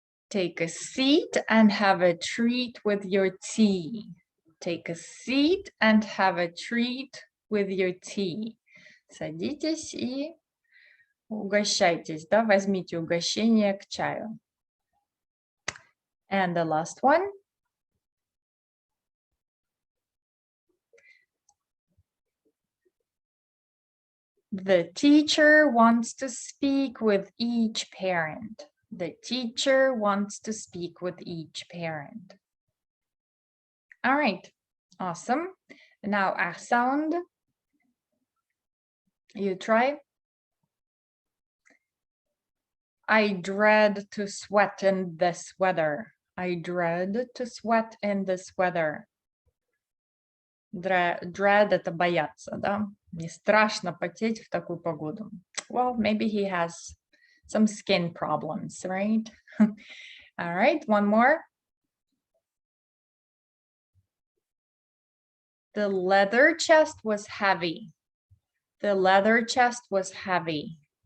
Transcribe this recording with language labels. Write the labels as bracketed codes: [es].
[en] Take a seat and have a treat with your tea. Take a seat and have a treat with your tea. [ru] Садитесь и угощайтесь, да, возьмите угощение к чаю. [en] And the last one. The teacher wants to speak with each parent. The teacher wants to speak with each parent. All right, awesome. Now a sound. You try. I dread to sweat in this weather. I dread to sweat in this weather. [ru] Dread это бояться, да? Не страшно потеть в такую погоду. [en] Well, maybe he has some skin problems, right? All right, one more. The leather chest was heavy. The leather chest was heavy.